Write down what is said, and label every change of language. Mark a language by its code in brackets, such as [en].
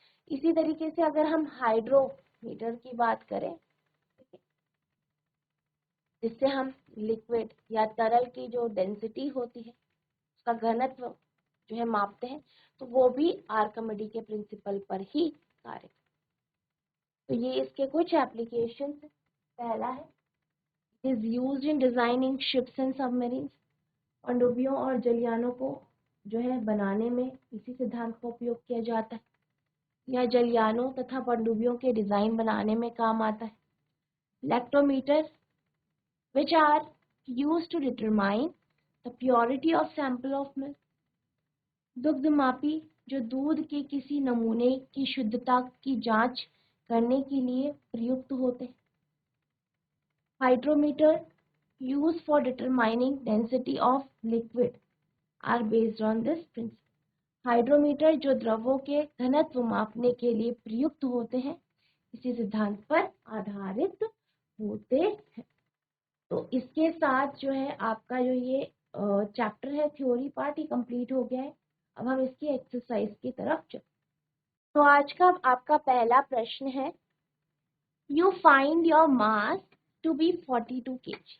[hi] इसी तरीके से अगर हम हाइड्रोमीटर की बात करें, जिससे हम लिक्विड या तरल की जो डेंसिटी होती है, उसका घनत्व जो है मापते हैं, तो वो भी आर्किमिडीज के प्रिंसिपल पर ही कार्य करते हैं। तो ये इसके कुछ एप्लीकेशन है। पहला है, [en] Is used in designing ships and submarines. [hi] पनडुब्बियों और जलयानों को जो है बनाने में इसी सिद्धांत का उपयोग किया जाता है, या जलयानों तथा पनडुब्बियों के डिजाइन बनाने में काम आता है। [en] Lactometer which are used to determine the purity of sample of milk. [hi] दुग्धमापी जो दूध के किसी नमूने की शुद्धता की जांच करने के लिए प्रयुक्त होते हैं। [en] Hydrometer used for determining density of liquid are based on this principle. [hi] Hydrometer जो द्रवों के घनत्व मापने के लिए प्रयुक्त होते हैं, इसी सिद्धांत पर आधारित होते हैं। तो इसके साथ जो है आपका जो ये चैप्टर है, थ्योरी पार्ट, ही कंप्लीट हो गया है। अब हम इसकी एक्सरसाइज की तरफ चलते। तो आज का आपका पहला प्रश्न है, [en] You find your mass to be 42 kg।